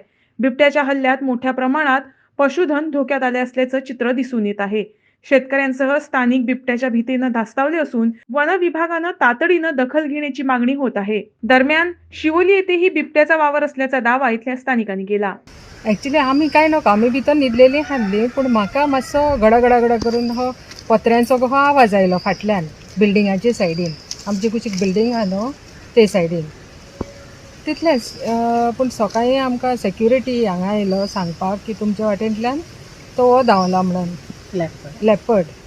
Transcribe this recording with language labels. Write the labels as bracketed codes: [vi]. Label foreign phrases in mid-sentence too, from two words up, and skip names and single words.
[mr] बिबट्याच्या हल्ल्यात मोठ्या प्रमाणात पशुधन धोक्यात आले असल्याचं चित्र दिसून येत आहे. शेतकऱ्यांसह स्थानिक बिबट्याच्या भीतीनं धास्तावले असून वन विभागानं तातडीनं दखल घेण्याची मागणी होत आहे. दरम्यान शिवोली येथेही बिबट्याचा वावर असल्याचा दावा इथल्या स्थानिकांनी केला. [kok] ॲक्च्युली आमी काय नका आमी भितर न्हिदलेलीं हाल्ली, पूण म्हाका मातसो गडा करून हो पत्र्यांचो हो आवाज आयलो फाटल्यान बिल्डिंगाचे सायडीन. आमची कुशीक बिल्डींग आहा न्हू ते सायडीन तितलेंच. पूण सकाळीं आमकां सेक्युरिटी हांगा आयलो सांगपाक की तुमच्या वाटेंतल्यान तो हो धांवला म्हणून लेपर्ड.